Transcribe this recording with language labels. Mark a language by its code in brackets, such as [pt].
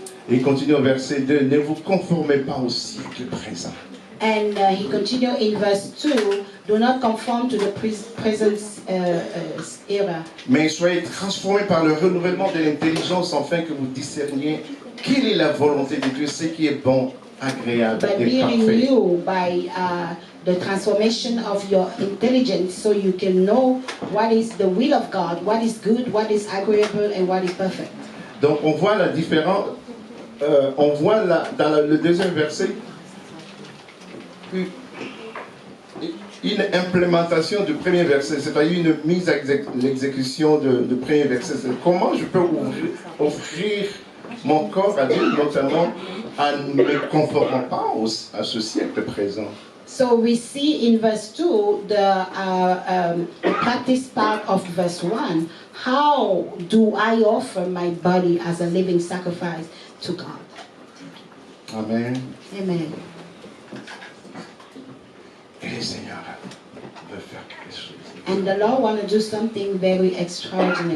[fr] Et il continue au verset 2, ne vous conformez pas au siècle présent. [en] And he continued in verse 2, do not conform to the present era. [fr] Mais soyez transformés par le renouvellement de l'intelligence afin que vous discerniez quelle est la volonté de Dieu, ce qui est bon, agréable [en] But [fr] et [en] be [fr] parfait. [en] renewed by the transformation of your intelligence so you can know what is the will of God, what is good, what is agreeable, and what is perfect. [fr] Donc on voit la différence, on voit dans le deuxième verset une implémentation du premier verset, c'est-à-dire une mise à l'exécution du premier verset. Comment je peux offrir mon corps à Dieu, notamment en ne me conformant pas à ce siècle présent. [en] So we see in verse 2 the practice part of verse 1. How do I offer my body as a living sacrifice to God? Amen. Amen. [fr] Et le Seigneur veut faire quelque chose. [en] And the Lord wants to do something very extraordinary.